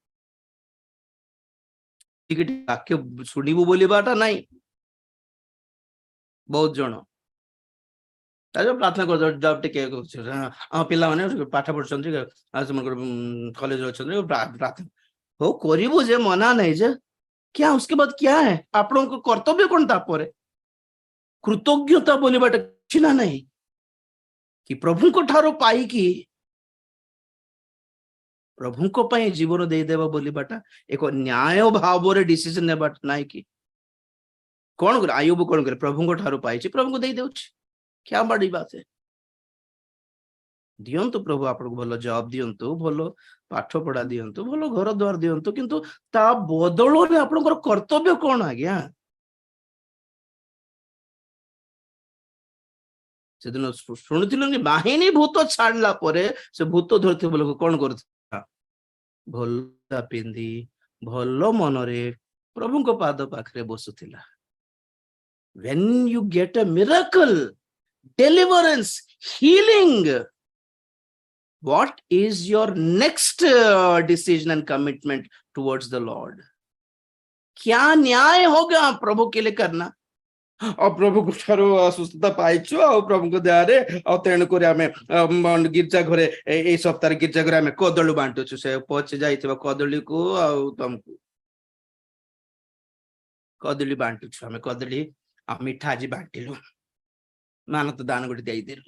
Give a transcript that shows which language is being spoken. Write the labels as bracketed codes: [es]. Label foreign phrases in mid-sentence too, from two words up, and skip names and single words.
[or] ଟିକେ ବାକ୍ୟ ଶୁଣିବୁ ବୋଲିବାଟା ନାଇଁ, ବହୁତ ଜଣ ପ୍ରାର୍ଥନା କରିଦବ, ଟିକେ ପିଲାମାନେ ପାଠ ପଢୁଛନ୍ତି, ସେମାନଙ୍କର କଲେଜରେ ଅଛନ୍ତି, ପ୍ରାର୍ଥନା ହଉ କରିବୁ ଯେ, ମନା ନାହିଁ ଯେ, [hi] क्या उसके बाद क्या है? [or] ଆପଣଙ୍କ କର୍ତ୍ତବ୍ୟ କଣ? ତାପରେ କୃତଜ୍ଞତା ବୋଲିବାଟା କିଛି ନା ନାହିଁ କି ପ୍ରଭୁଙ୍କ ଠାରୁ ପାଇକି ପ୍ରଭୁଙ୍କ ପାଇଁ ଜୀବନ ଦେଇଦେବା ବୋଲିବାଟା ଏକ ନ୍ୟାୟ ଭାବରେ ଡିସିଜନ ନେବାଟା ନାହିଁ କି? କଣ କରେ ଆୟୁବ? କଣ କରେ? ପ୍ରଭୁଙ୍କ ଠାରୁ ପାଇଛି, ପ୍ରଭୁଙ୍କୁ ଦେଇଦେଉଛି। [hi] क्या बड़ी बात है? [or] ଦିଅନ୍ତୁ ପ୍ରଭୁ ଆପଣଙ୍କୁ ଭଲ ଜବ ଦିଅନ୍ତୁ, ଭଲ ପାଠ ପଢା ଦିଅନ୍ତୁ, ଭଲ ଘର ଦ୍ୱାର ଦିଅନ୍ତୁ, କିନ୍ତୁ ତା ବଦଳରେ ଆପଣଙ୍କର କର୍ତ୍ତବ୍ୟ କଣ ଆଜ୍ଞା? ସେଦିନ ଶୁଣିଥିଲୁ ବାହିନୀ ଭୂତ ଛାଡିଲା ପରେ ସେ ଭୂତ ଧରିଥିବା ଲୋକ କଣ କରୁଥିଲା? ଭଲ ପିନ୍ଧି ଭଲ ମନରେ ପ୍ରଭୁଙ୍କ ପାଦ ପାଖରେ ବସୁଥିଲା। [en] when you get a miracle, deliverance, healing, what is your next decision and commitment towards the Lord? [hi] क्या न्याय होगा प्रभु के लिए करना? [or] ଆଉ ପ୍ରଭୁ ଠାରୁ ସୁସ୍ଥତା ପାଇଛୁ, ଆଉ ପ୍ରଭୁଙ୍କ ଦୟାରେ, ଆଉ ତେଣୁକରି ଆମେ ଗିର୍ଜା ଘରେ ଏଇ ସପ୍ତାହରେ ଗିର୍ଜା ଘରେ ଆମେ କଦଳୀ ବାଣ୍ଟୁଛୁ। ସେ ପଚି ଯାଇଥିବା କଦଳୀକୁ ଆଉ ତମକୁ କଦଳୀ ବାଣ୍ଟୁଛୁ, ଆମେ କଦଳୀ ଆଉ ମିଠା ଆଜି ବାଣ୍ଟିଲୁ, ମାନତ ଦାନ ଗୋଟେ ଦେଇଦେଲୁ।